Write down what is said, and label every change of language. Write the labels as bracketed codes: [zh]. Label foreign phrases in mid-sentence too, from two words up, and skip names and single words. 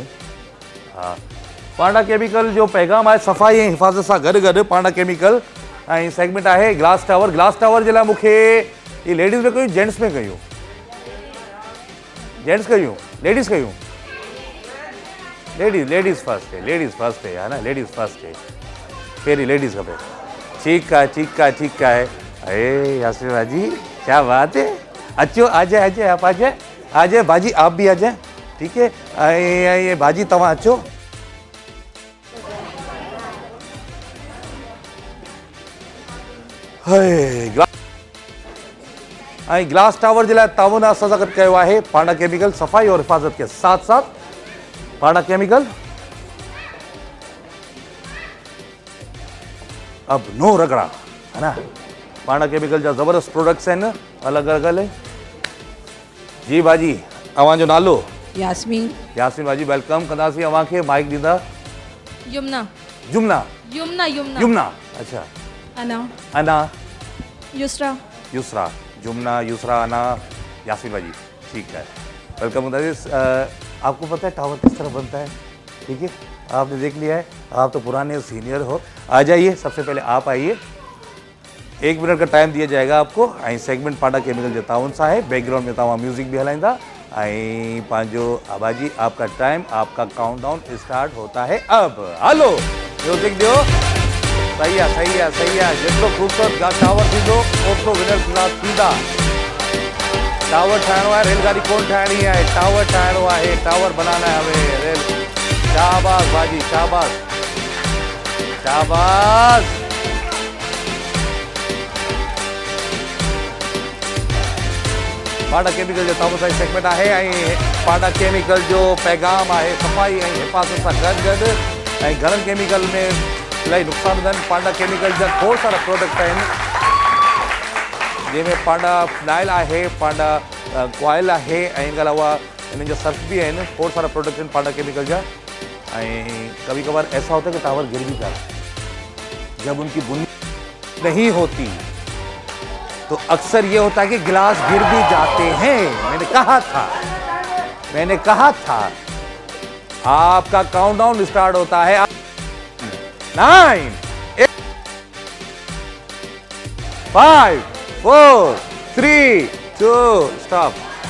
[sd] हा, पांडा केमिकल जो पैगाम आहे सफ़ाई ऐं हिफ़ाज़त सां गॾु गॾु पांडा केमिकल, ऐं सेगमेंट आहे ग्लास टावर जे लाइ मूंखे ये लेडीज़ में कयूं, जेंट्स में कयूं, जेंट्स कयूं, लेडीज़ कयूं, [en] ladies first [ur] ہے ہے نا, [en] ladies first [sd] है, पहिरीं लेडीज़ खपे। [ur] ٹھیک ہے. ارے یاسر باجی کیا بات ہے، اچو آ جائے آپ آ جائے باجی، آپ بھی آ جائے، ٹھیک ہے. [sd] ये बाजी तव्हां अचो। ग्लास टावर जे लाइ ताउन असां सां गॾु कयो आहे पांडा केमिकल, [ur] صفائی اور حفاظت کے ساتھ ساتھ پانڈا کیمیکل اب نو رگڑا، ہے نا. [sd] पांडा केमिकल जा ज़बरदस्त प्रोडक्ट्स आहिनि, अलॻि अलॻि। जी बाजी, अवां जो नालो? यास्मीन। यास्मीन बाजी, वेलकम कंदासीं अवांखे, माइक ॾींदा। जुमना, अच्छा। अना, युसरा, जुमना, युसरा, अना, यास्मीन बाजी, ठीक है, वेलकम कंदासीं। [ur] آپکو پتا ہے ٹاور کس طرح بنتا ہے، ٹھیک ہے، آپنے دیکھ لیا ہے، آپ تو پرانے سینیئر ہو. آ جائیے، سب سے پہلے آپ آئیے، 1 منٹ کا ٹائم دیا جائے گا آپکو, [sd] ऐं सेगमेंट पांडा केमिकल जे ताउन सां है, बैकग्राउंड में तव्हां म्यूज़िक भी हलाइंदा, ऐं पंहिंजो आबाजी, [ur] آپکا ٹائم، آپکا [en] countdown start [ur] ہوتا ہے اب. [sd] हलो म्यूज़िक दियो। सही है। जितनो खूबसूरत टावर थींदो ओतिरो विनर थींदा। टावर ठाहिणो आहे, रेलगाड़ी कोन ठाहिणी आहे, टावर ठाहिणो आहे, [ur] ٹاور بنانا ہے ہمیں، ریل. شاباش باجی، شاباش. [sd] पांडा केमिकल जो ताउन सां सेगमेंट आहे, ऐं पांडा केमिकल जो पैगाम आहे सफ़ाई ऐं हिफ़ाज़त सां गॾु, ऐं घणनि केमिकल में इलाही नुक़सान हूंदा आहिनि। पांडा केमिकल जा खोड़ सारा प्रोडक्ट आहिनि, जंहिंमें पांडा फिनाइल आहे, पांडा कॉइल आहे, ऐं हिन खां अलावा हिननि जा सर्फ भी आहिनि, खोड़ सारा प्रोडक्ट आहिनि पांडा केमिकल जा। [ur] ایں کبھی کبھار ایسا ہوتا ہے کہ ٹاور گر بھی جاتا ہے، جب انکی بنیاد نہیں ہوتی تو اکثر یہ ہوتا ہے کہ گلاس گر بھی جاتے ہیں. میں نے کہا تھا آپکا [en] countdown start [ur] ہوتا ہے 9 8 5 4 3 2 اسٹاپ.